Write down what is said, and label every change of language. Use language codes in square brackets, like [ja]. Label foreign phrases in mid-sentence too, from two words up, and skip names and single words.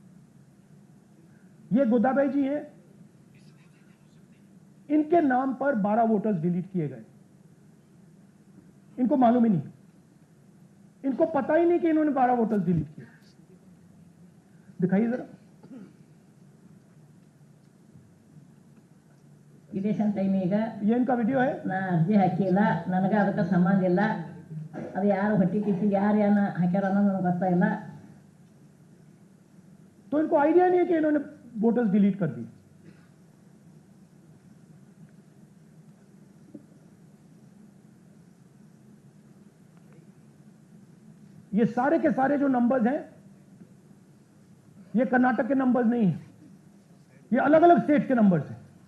[hi] ये गोदाबाई जी हैं, इनके नाम पर 12 वोटर्स डिलीट किए गए। इनको मालूम ही नहीं, इनको पता ही नहीं कि इन्होंने 12 वोटर्स डिलीट किए। दिखाइए जरा। ಇದೇಶನ್ ಟೈಮ್ ಈಗ ये इनका वीडियो है। [kn] ನಾ ಅರ್ಜಿ ಹಾಕಿಲ್ಲ, ನನಗೆ ಅದಕ್ಕೆ ಸಂಬಂಧ ಇಲ್ಲ, ಅದು ಯಾರು ಹೊಟ್ಟಿ ಕಿಚ್ಚಿ ಯಾರು ಏನ ಹಾಕ್ಯಾರ ಅನ್ನೋದು ನನಗೆ ಗೊತ್ತಾಗಿಲ್ಲ। [hi] तो इनको आइडिया नहीं है कि इन्होंने वोटर्स डिलीट कर दी। ये सारे के सारे जो नंबर्स हैं, ये कर्नाटक के नंबर्स नहीं हैं, ये अलग अलग स्टेट के नंबर्स हैं।